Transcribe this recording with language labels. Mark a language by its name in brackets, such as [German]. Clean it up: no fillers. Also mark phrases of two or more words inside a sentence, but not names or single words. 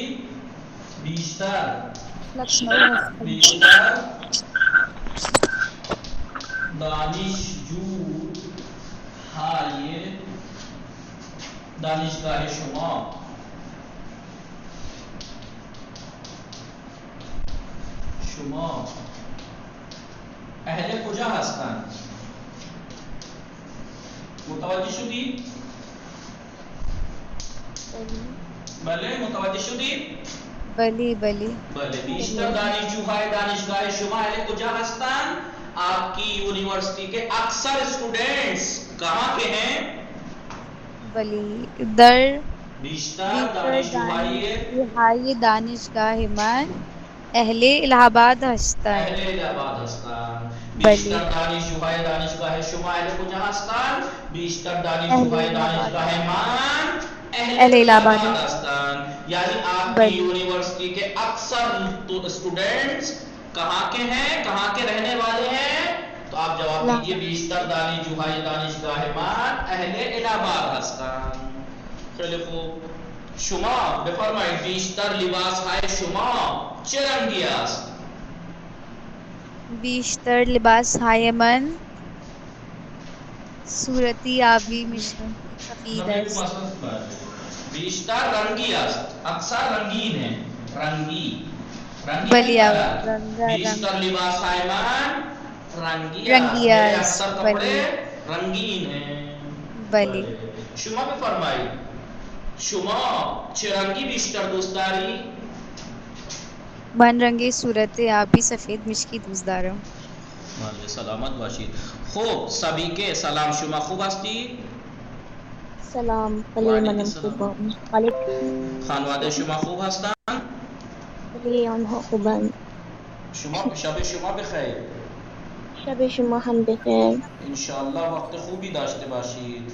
[Persian] بیشتر دانشجوهای دانشگاه شما اهل کجا هستند؟ متوجه شدی؟ بله متوجه شدی؟ بلی بله بیشتر دانشجوهای دانشگاه شما اهل کجا هستند؟ [Urdu] آپ کی یونیورسٹی کے اکثر اسٹوڈنٹس کہاں کے ہیں؟ [Persian] بلی در بیشتر دانشجوهای دانشگاه من اهل الہ آباد هستند. بیشتر دانشجوهای دانشگاه شما اهل کجا هستند؟ بیشتر دانشجوهای دانشگاه من اهل الہ آباد هستند. [Urdu] یعنی آپ کی یونیورسٹی کے اکثر اسٹوڈنٹس کہاں کے ہیں، کہاں کے رہنے والے ہیں؟ تو آپ جواب دیجئے [Persian] بیشتر دانشجوهای دانشگاه من اهل الہ آباد هستند. خیلی خوب. شما بفرمایید بیشتر لباسهای شما چه رنگی است؟ بیشتر لباسهای من صورتی آبی مشرق سفید است. بیشتر رنگی است، [Urdu] اکثر رنگین ہے. [Persian] بلی بیشتر لباسهای من رنگی است. [Urdu] اکثر کپڑے رنگین ہیں. [Persian] بلی شما بفرمایید شما چه رنگی بیشتر دوست داری؟ من رنگ صورت آبی سفید مشکی دوست دارم. مال سلامت باشید. خوب [Urdu] سبھی کے [Persian] سلام شما خوب هستید؟ سلام [Arabic] وعلیکم علیکم السلام. علیکم [Persian] خانواده شما خوب هستند؟ آنها خوبند. شما شب شما بخیر. شب شما هم بخیر. [Arabic] انشاءالله [Persian] وقت خوبی داشته باشید.